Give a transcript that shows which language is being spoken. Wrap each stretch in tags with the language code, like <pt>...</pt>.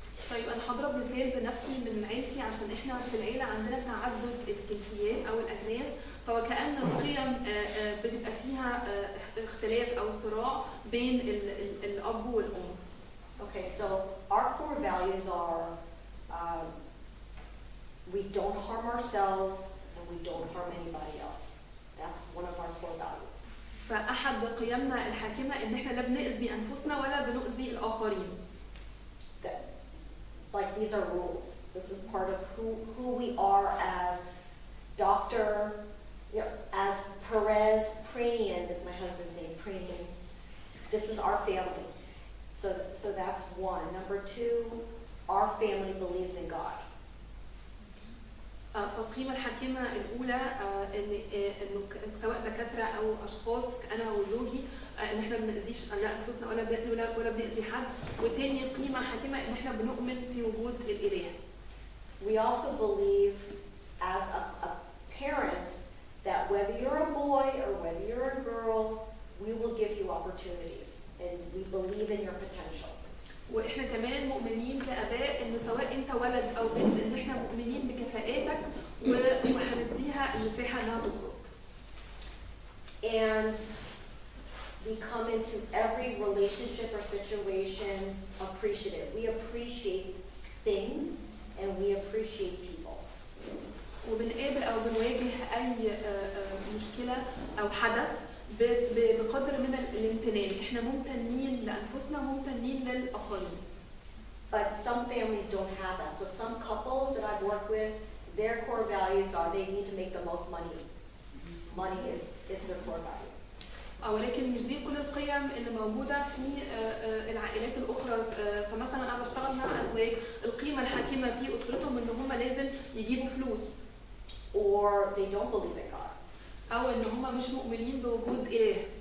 <ar>طيب انا هضرب مثال بنفسي من عيلتي، عشان احنا في العيله عندنا تعدد الجنسيات او الاجناس، فوكأن القيم بتبقى فيها اختلاف او صراع بين الاب والام.</ar> <en>Okay, so our core values are we don't harm ourselves and we don't harm anybody else. That's one of our core values. فأحد قيمنا الحاكمة إن إحنا لا بنأذي أنفسنا ولا بنؤذي الآخرين. That, like these are rules. This is part of who we are as Dr. As Perez Pranian is my husband's name, Pranian. This is our family. So that's one. Number two, our family believes in God.</en> <ar>القيمة الحاكمة الأولى إنه سواء دكاترة أو أشخاص أنا وزوجي إن إحنا ما بنأذيش لا أنفسنا ولا بنأذي حد. والتاني قيمة حاكمة إن إحنا بنؤمن في وجود الإله.</ar> <en>We also believe as a parents that whether you're a boy or whether you're a girl, we will give you opportunities and we believe in your potential.</en> <ar>واحنا كمان مؤمنين كآباء انه سواء انت ولد او بنت ان احنا مؤمنين بكفاءاتك وهنديها المساحه انها تخرج.</ar> <en>And we come into every relationship or situation appreciative. We appreciate things and we appreciate people.</en> <ar>وبنقابل او بنواجه اي مشكله او حدث بقدر من الامتنان. احنا ممتنين لانفسنا وممتنين للاخرين.</ar> <en>But some families don't have that. So some couples that I've worked with, their core values are they need to make the most money. Money is their core value.</en> <ar>ولكن مش دي كل القيم اللي موجوده في العائلات الاخرى. فمثلا انا بشتغل مع ازواج القيمه الحاكمه في اسرتهم ان هم لازم يجيبوا فلوس.</ar> <en>Or they don't believe in God.</en> <ar>أو إن هم مش مؤمنين بوجود إله.</ar>